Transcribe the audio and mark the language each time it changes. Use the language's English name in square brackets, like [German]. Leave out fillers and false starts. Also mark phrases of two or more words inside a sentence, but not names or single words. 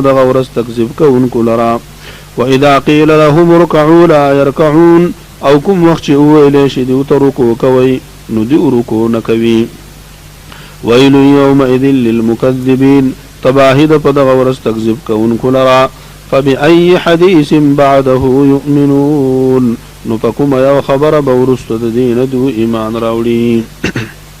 [Pashto] دغه ورځ تکذیب کوونکو لرا [Arabic] واذا قیل لهم اركعوا لا يركعون [Pashto] او کوم وخت چې وویلی شي دوی ته رکوع کوئ نو دوی رکوع نه کوي ویل [Arabic] یومئذ للمکذبین [Pashto] تباهد په دغه ورځ تکذیب کوونکو لرا [Arabic] فبأي حديث بعده يؤمنون [Pashto] نو په کومه یو خبره به وروسته د دې نه دوی ایمان راوړي